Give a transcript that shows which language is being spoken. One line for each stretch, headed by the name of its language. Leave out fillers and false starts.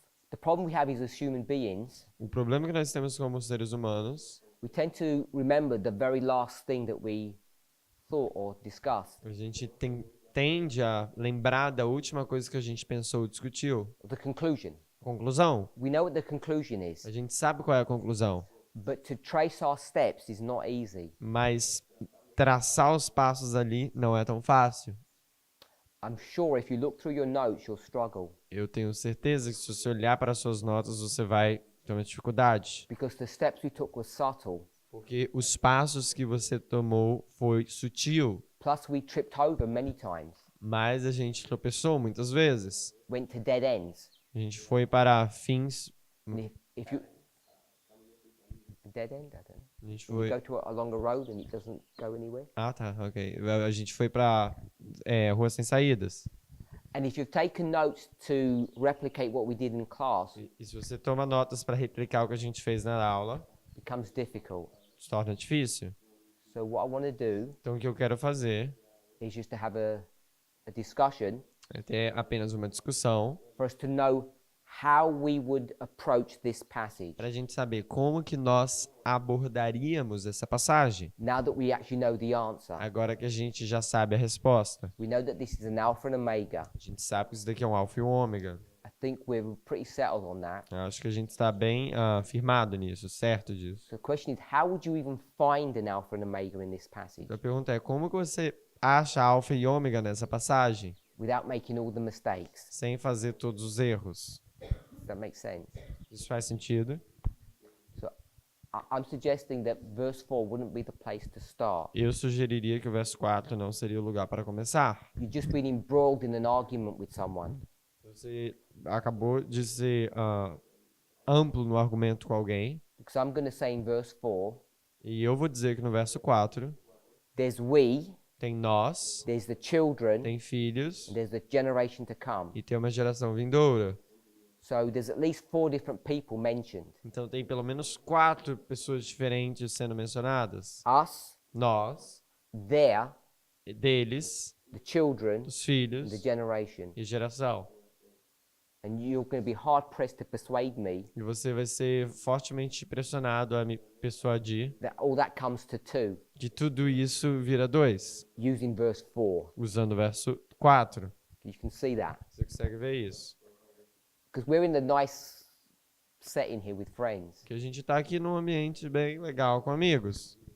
English: the problem we have is as human beings,
Portuguese: o problema que nós temos como seres humanos,
English: we tend to remember the very last thing that we thought or discussed,
Portuguese: a gente tende a lembrar da última coisa que a gente pensou ou discutiu.
English: the conclusion.
Portuguese: Conclusão.
English: We know what the conclusion is,
Portuguese: A gente sabe qual é a conclusão,
English: but to trace our steps is not easy.
Portuguese: mas traçar os passos ali não é tão fácil.
English: I'm sure if you look through your notes, you'll struggle,
Portuguese: Eu tenho certeza que se você olhar para as suas notas, você vai ter uma dificuldade.
English: because the steps we took were subtle,
Portuguese: Porque os passos que você tomou foi sutil,
English: plus we tripped over many times,
Portuguese: mas a gente tropeçou muitas vezes.
English: went to dead ends.
Portuguese: A gente foi para fins...
English: And if you dead end, I don't know.
Portuguese: A gente
English: You
Portuguese: foi...
English: go to along a road and it doesn't go anywhere.
Portuguese: Ah, tá, ok. A gente foi para ruas sem saídas.
English: And if you've taken notes to replicate what we did in class, it
Portuguese: E se você toma notas para replicar o que a gente fez na aula,
English: becomes difficult.
Portuguese: se torna difícil.
English: So what I want to do
Portuguese: Então, o que eu quero fazer
English: is just to have a discussion
Portuguese: é ter apenas uma discussão
English: for us to know how we would approach this passage
Portuguese: para a gente saber como que nós abordaríamos essa passagem,
English: now that we actually know the answer.
Portuguese: agora que a gente já sabe a resposta.
English: We know that this is an alpha and omega.
Portuguese: A gente sabe que isso daqui é um alfa e um ômega.
English: I think we're pretty settled on that.
Portuguese: Eu acho que a gente está bem firmado nisso, certo disso.
English: So the question is, how would you even find an alpha and omega in this passage
Portuguese: Então, a pergunta é, como que você acha alfa e ômega nessa passagem,
English: without making all the mistakes?
Portuguese: sem fazer todos os erros?
English: Does that make sense?
Portuguese: Isso faz sentido?
English: So I'm suggesting that verse 4 wouldn't be the place to start.
Portuguese: Eu sugeriria que o verso 4 não seria o lugar para começar.
English: You've just been embroiled in an argument with someone.
Portuguese: Você acabou de ser amplo no argumento com alguém,
English: Because I'm going to say in verse 4,
Portuguese: e eu vou dizer que no verso 4
English: there's we,
Portuguese: tem nós,
English: there's the children,
Portuguese: tem filhos
English: and there's the generation to come.
Portuguese: e tem uma geração vindoura.
English: So there's at least 4 different people mentioned.
Portuguese: Então tem pelo menos 4 pessoas diferentes sendo mencionadas.
English: Us,
Portuguese: Nós,
English: there,
Portuguese: deles,
English: the children,
Portuguese: os
English: and
Portuguese: filhos
English: the generation.
Portuguese: e geração.
English: And you're going to be hard pressed to persuade me
Portuguese: E você vai ser fortemente pressionado a me persuadir
English: that all that comes to 2
Portuguese: que tudo isso vira 2,
English: using verse 4.
Portuguese: usando o verso 4.
English: You can see that.
Portuguese: Você consegue ver isso?
English: Because we're in the nice setting here with friends.
Portuguese: Que a gente está aqui num ambiente bem legal com amigos,